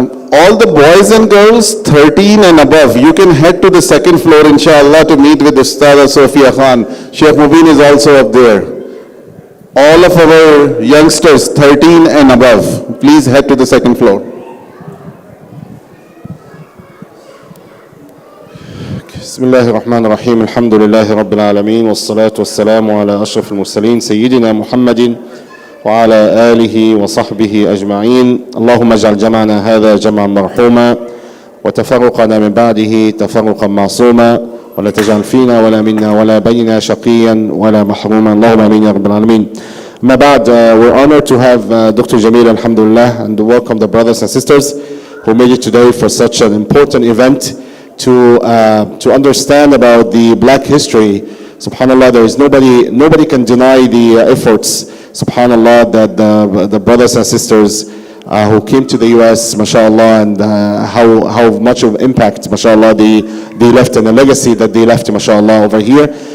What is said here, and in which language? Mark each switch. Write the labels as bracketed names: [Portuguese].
[English] All the boys and girls 13 and above, you can head to the second floor, inshallah, to meet with Ustada Sophia Khan. Sheikh Mubin is also up there. All of our youngsters 13 and above, please head to the second floor. [Arabic] بسم الله الرحمن الرحيم الحمد لله رب العالمين والصلاة والسلام على أشرف المرسلين سيدنا محمد وعلى آله وصحبه أجمعين اللهم اجعل جمعنا هذا جمعا مرحوما وتفرقنا من بعده تفرقا معصوما ولا تجعل فينا ولا منا ولا بيننا شقيا ولا محروما اللهم آمين يا رب العالمين. أما بعد, [English] we're honored to have Dr. Jamillah, alhamdulillah, and to welcome the brothers and sisters who made it today for such an important event to understand about the black history. Subhanallah, there is nobody can deny the efforts, subhanallah, that the brothers and sisters who came to the US, mashallah, and how much of impact, mashallah, they left, and the legacy that they left, mashallah, over here.